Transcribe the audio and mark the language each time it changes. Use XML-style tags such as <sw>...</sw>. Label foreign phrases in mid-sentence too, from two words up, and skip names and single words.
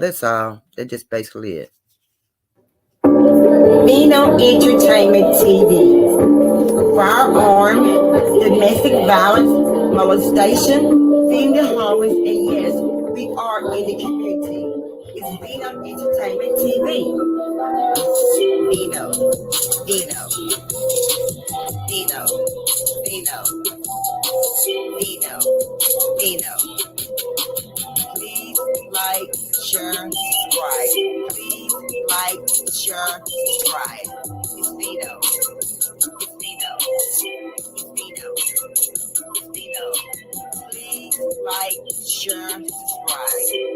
<en>That's all. That's just basically it. Bino Entertainment TV. Firearm, domestic violence, molestation, feeding the homeless, and yes, we are in the community. It's Bino Entertainment TV. Bino, Bino, Bino, Bino, Bino, Bino. Please like, share, subscribe. Please like, share, subscribe. It's Bino. It's Bino. It's Bino. It's Bino. Please like, share, subscribe.</en>